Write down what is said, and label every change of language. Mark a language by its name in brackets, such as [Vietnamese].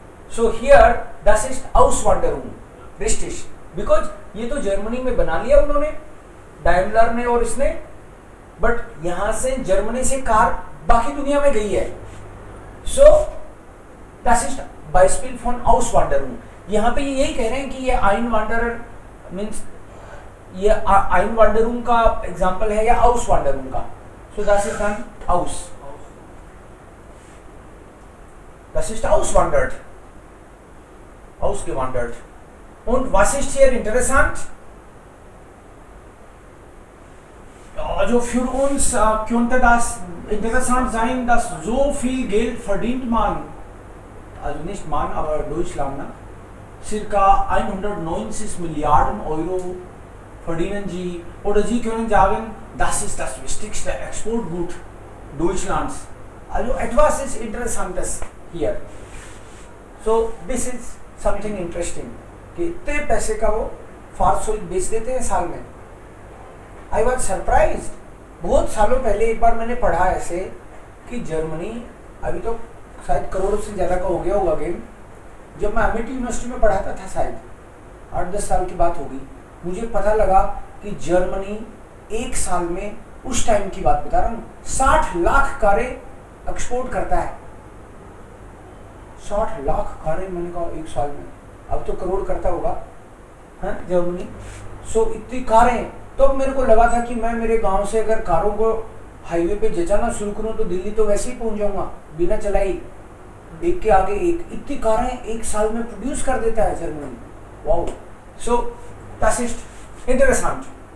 [English] So here [German] das ist Auswanderung. Richtig. [English] Because [Hindi] ये तो Germany में बना लिया उन्होंने, डाइमलर ने और इसने, बट यहां से जर्मनी से कार बाकी दुनिया में गई है. [German] So das ist Beispiel von Auswanderung. [Hindi] यहाँ पे यही कह रहे हैं कि ये Einwanderer मीन्स ये Einwanderung का एग्जाम्पल है या Auswanderung का. [German] So das ist dann aus. Das ist auswandert. Ausgewandert. Und was ist hier interessant? Also für uns könnte das interessant sein, dass so viel Geld verdient man, also nicht man, aber Deutschland, ne? Circa 190 Milliarden Euro verdienen sie, oder sie können sagen, das ist das wichtigste Exportgut Deutschlands. Also etwas ist Interessantes hier. [English] So this is something interesting. [Hindi] कि इतने पैसे का वो फारसोइक बेच देते हैं साल में. [English] I was surprised. [Hindi] बहुत सालों पहले एक बार मैंने पढ़ा ऐसे कि जर्मनी, अभी तो शायद करोड़ों से ज़्यादा का हो गया होगा गेम, जब मैं अमिटी यूनिवर्सिटी में पढ़ाता था शायद 8-10 साल की बात होगी, मुझे पता लगा कि जर्मनी एक साल में, उस टाइम की बात बता रहा हूँ, 60 लाख कारें एक्सपोर्ट करता है. 60 लाख कारें मैंने कहा एक साल में. अब तो करोड़ करता होगा है जर्मनी. सो इतनी कारें. तो अब मेरे को लगा था कि मैं मेरे गांव से अगर कारों को हाईवे पे जचाना शुरू करूं तो दिल्ली तो वैसे ही पहुंच जाऊंगा बिना चलाई, एक के आगे एक. इतनी कारें एक साल में प्रोड्यूस कर देता है जर्मनी. वाओ. [German] सो das ist interessant.